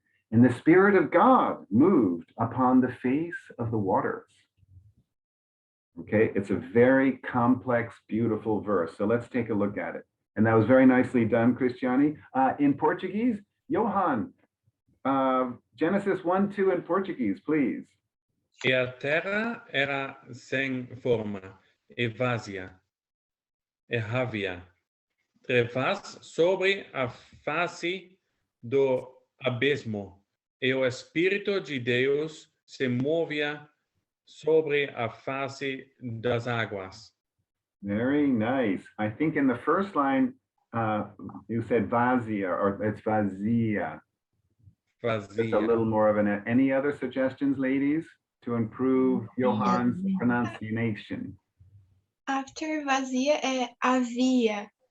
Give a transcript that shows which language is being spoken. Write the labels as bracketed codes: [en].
[en] And the Spirit of God moved upon the face of the waters. Okay, it's a very complex, beautiful verse. So let's take a look at it. And that was very nicely done, Cristiani. In Portuguese, Johan, Genesis 1, 2 in Portuguese, please. [pt] E a terra era sem forma, e vazia, e havia trevas sobre a face do abismo, e o Espírito de Deus se movia sobre a face das águas. [en] Very nice. I think in the first line, you said vazia, or it's vazia. Just a [pt] Vazia. [en] little more of an, any other suggestions, ladies, to improve Johann's pronunciation? [pt] After vazia é havia.